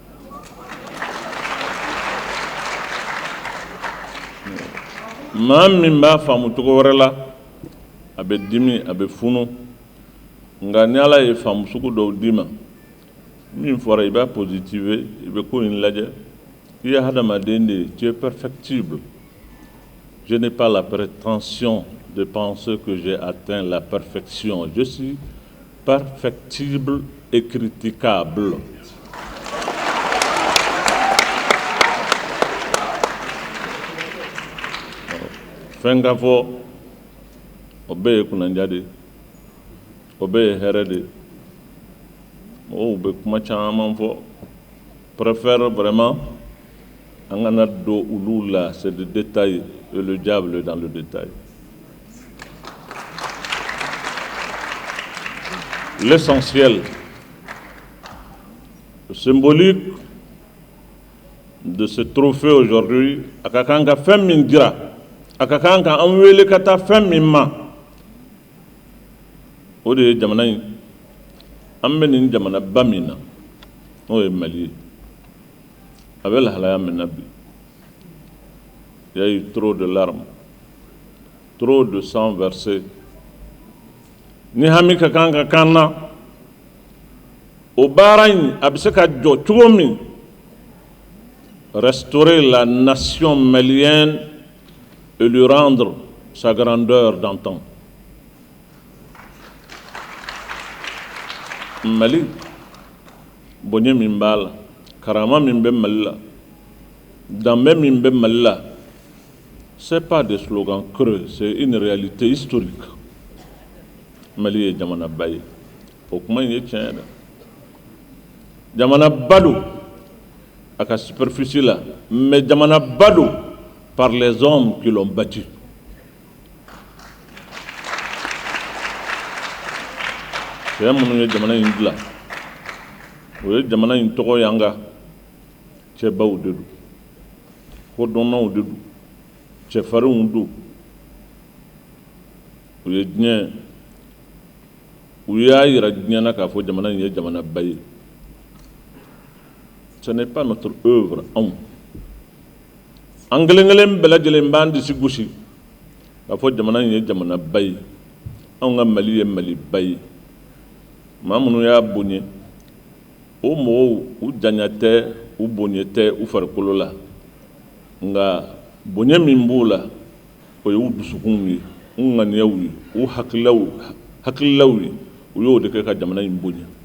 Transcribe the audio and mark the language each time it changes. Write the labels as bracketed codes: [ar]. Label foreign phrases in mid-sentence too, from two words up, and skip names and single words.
[bm] Maa min b'a faamu cogo wɛrɛ la, a bɛ dimi, a bɛ funu, nka ni Ala ye faamu sugu dɔw d'i ma, min fɔra i b'a positiver, i bɛ ko in lajɛ, i ye hadamaden de ye, [fr] tu es perfectible. Je n'ai pas la prétention de penser que j'ai atteint la perfection. Je suis perfectible et critiquable. [bm] fɛn ka fɔ o bɛɛ ye kunanja de o bɛɛ ye hɛrɛ de mɔgɔw bɛ kuma caman fɔ [fr] préfère vraiment [bm] an kana don olu la [fr] c'est des détails et le diable est dans le détail. L'essentiel, le symbolique de ce trophée aujourd'hui, [bm] a ka kan ka fɛn min dira, a ka kan ka an wele ka taa fɛn min ma, o de ye jamana in, an bɛ nin jamanaba min na, n'o ye Mali ye, a bɛ lahalaya min na bi. [fr] Il y a eu trop de larmes, trop de sang versé. [bm] Ni hami ka kan ka kan na, o baara in a bɛ se ka jɔ cogo min, [fr] restaurer la nation malienne et lui rendre sa grandeur d'antan. [bm] Mali, bonye min b'a la, karama min bɛ Mali la, danbe min bɛ Mali la, [fr] ce n'est pas des slogans creux, c'est une réalité historique. [bm] Mali ye jamana ba ye, o kuma in ye tiɲɛ ye dɛ. Jamana ba don [fr] à la superficie là, [bm] mais jamana ba don [fr] par les hommes qui l'ont bâti. [bm] Cɛ minnu ye jamana in dilan, o ye jamana in tɔgɔ y'an ka cɛbaw de don, kodɔnnaw de don, cɛfarinw don, u ye diɲɛ u y'a yira diɲɛ na k'a fɔ jamana in ye jamana ba ye. [fr] Ce n'est pas notre œuvre anw. [bm] An kelen kelen bɛɛ lajɛlen b'an disi gosi k'a fɔ jamana in ye jamana ba ye, anw ka Mali ye Mali ba ye. Maa minnu y'a bonya, o mɔgɔw u janya tɛ, u bonya tɛ u farikolo la, nka bonya min b'u la, o ye u dusukun ye, u ŋaniyaw ye, u hakililaw ye, u y'o de kɛ ka jamana in bonya.